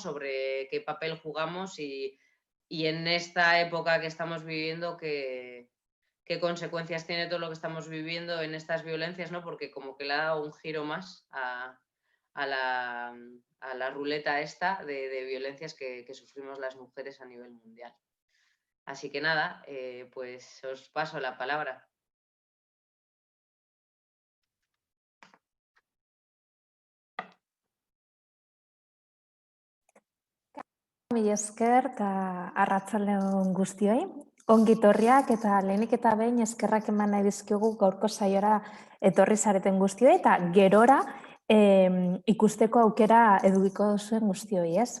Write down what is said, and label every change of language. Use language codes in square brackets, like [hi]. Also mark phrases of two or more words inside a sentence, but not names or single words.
[es] Sobre qué papel jugamos y en esta época que estamos viviendo, qué consecuencias tiene todo lo que estamos viviendo en estas violencias, ¿no? Porque como que le ha dado un giro más a la ruleta esta de violencias que sufrimos las mujeres a nivel mundial. Así que nada, pues os paso la palabra. [eu] Mila esker eta arratsaldeon guztioi. Ongi etorriak eta lehenik eta behin eskerrak eman nahi dizkigu gaurko saiora etorri zareten guztioi eta gerora ikusteko aukera edukiko duzuen guztioi, ez?